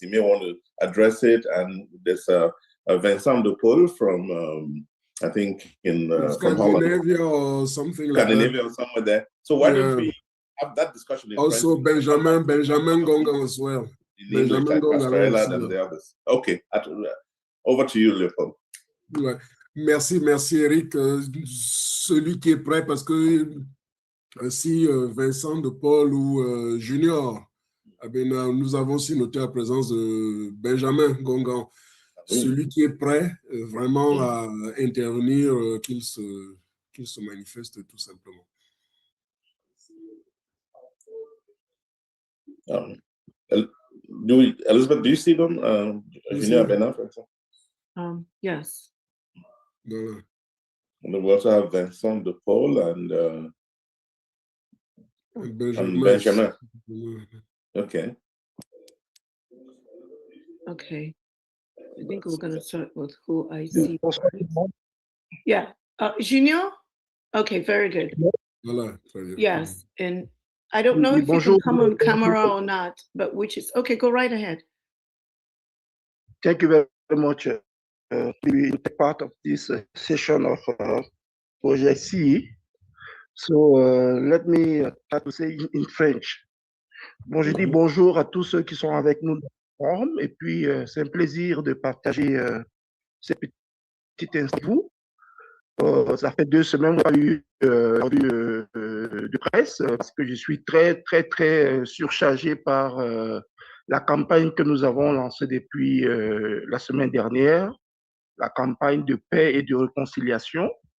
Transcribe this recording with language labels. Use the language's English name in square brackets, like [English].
[English] He may want to address it, and there's Vincent de Paul from I think in from Scandinavia or something like that. Scandinavia or somewhere there. So why don't we have that discussion in also French? Benjamin Gonga as well. In English, like Pastor Ella and the others. Okay, over to you, Leopold. [French] Ouais. Merci Eric. Celui qui est prêt, parce que si Vincent de Paul ou Junior, nous avons aussi noté la présence de Benjamin Gongan. Celui qui est prêt vraiment à intervenir, qu'il se manifeste tout simplement. [English] Elizabeth, do you see them? Junior Abena, for example? Yes. And we also have Vincent de Paul and Benjamin. Okay. Okay. I think we're going to start with who I see. Yeah. Junior? Okay, very good. Yes. And I don't know if you can come on camera or not, but which is, okay, go right ahead. Thank you very much to be part of this session of Project C. So let me try to say in French. [French] Bon, je dis bonjour à tous ceux qui sont avec nous. Et puis, c'est un plaisir de partager ces petites interviews. Ça fait 2 semaines que j'ai eu de presse parce que je suis très surchargé par la campagne que nous avons lancée depuis la semaine dernière, la campagne de paix et de réconciliation.